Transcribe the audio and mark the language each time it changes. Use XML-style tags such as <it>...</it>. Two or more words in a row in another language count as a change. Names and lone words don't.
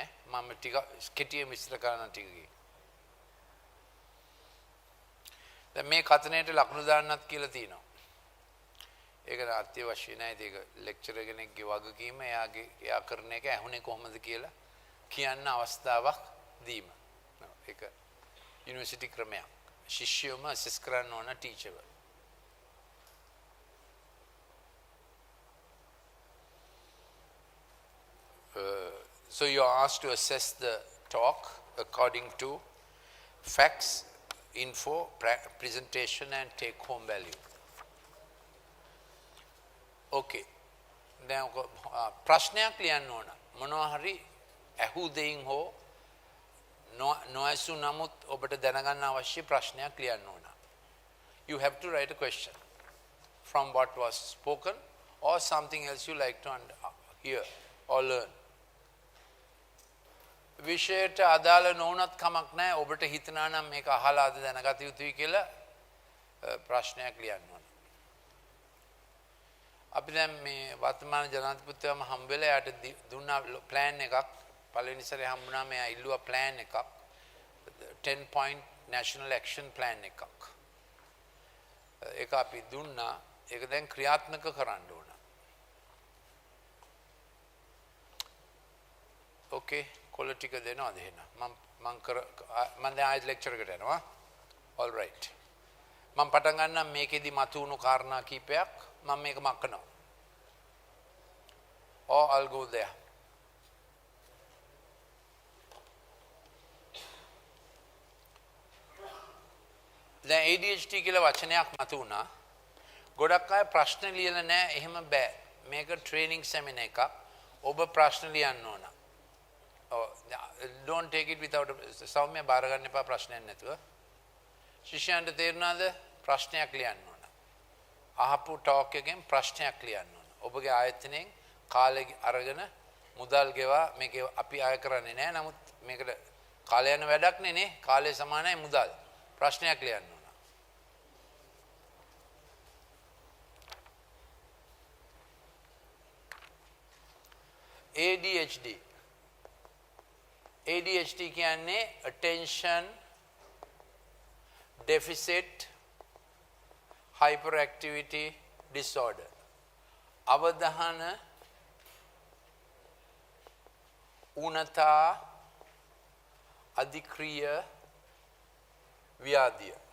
<si>මම ටික කෙටියෙන් විස්තර කරන්න ටිකකින්. දැන් මේ කතනයට ලකුණු දාන්නත් කියලා තියෙනවා. ඒක අත්‍යවශ්‍ය නැහැ. ඒක ලෙක්චරර් කෙනෙක්ගේ වගකීම එයා කරන එක ඇහුනේ කොහොමද කියලා කියන්න අවස්ථාවක් දීම. ඒක යුනිවර්සිටි ක්‍රමයක්. ශිෂ්‍යයම අසෙස් කරන්න ඕන ටීචර්ව.</si> <en>So you are asked to assess the talk according to facts, info, presentation and take home value.</en> <si>Okay. දැන් ප්‍රශ්නයක් ලියන්න ඕන. මොනවා හරි ඇහු දෙයින් හෝ නොඇසු නමුත් ඔබට දැනගන්න අවශ්‍ය ප්‍රශ්නයක් ලියන්න ඕන.</si> <en>You have to write a question from what was spoken or something else you like to hear or learn.</en> <si>විෂයට අදාළ නොවුනත් කමක් නැහැ. ඔබට හිතනා නම් මේක අහලාද දැනගත යුතුයි කියලා ප්‍රශ්නයක් ලියන්න ඕන. අපි දැන් මේ වර්තමාන ජනාධිපතිතුමාම හම්බ වෙලා යාට දුන්නා ප්ලෑන් එකක්. පළවෙනි සැරේ හම්බුණා මෙයා ඉල්ලුවා ප්ලෑන් එකක්.</si> <en>10 point national action plan එකක්.</en> <si>ඒක අපි දුන්නා. ඒක දැන් ක්‍රියාත්මක කරන්න ඕන.</si> <en>Okay.</en> <si>කොළ ටික දෙනවද එහෙනම් මම දැන් ආයෙත් ලෙක්චර් එකට යනවා.</si> <en>all right</en> <si>මම පටන් ගන්නම් මේකෙදි මතුවුණු කාරණා කීපයක් මම මේක මක්කනවා.</si> <en>or I'll go there.</en> <si>දැන් ADHD කියලා වචනයක් මතුවුණා. ගොඩක් අය ප්‍රශ්න ලියලා නැහැ. එහෙම බෑ. මේක</si> <en>training seminar</en> <si>එකක්. ඔබ ප්‍රශ්න ලියන්න ඕන.</si> <en>Don't take it without</en> <si>සෞම්‍ය බාර ගන්න එපා ප්‍රශ්නයක් නැතුව. ශිෂ්‍යයන්ට තේරුණාද? ප්‍රශ්නයක් ලියන්න ඕන. අහපු ටෝක් එකෙන් ප්‍රශ්නයක් ලියන්න ඕන. ඔබගේ ආයතනයෙන් කාලය අරගෙන මුදල් ගෙවා මේක අපි ආය කරන්නේ නැහැ. නමුත් මේකට කාලය යන වැඩක් නේ. කාලය සමානයි මුදල්. ප්‍රශ්නයක් ලියන්න ඕන. ADHD කියන්නේ</si> <en>attention deficit hyperactivity disorder.</en> <si>අවධාන ඌනතා අධික්‍රිය ව්‍යාධිය.</si>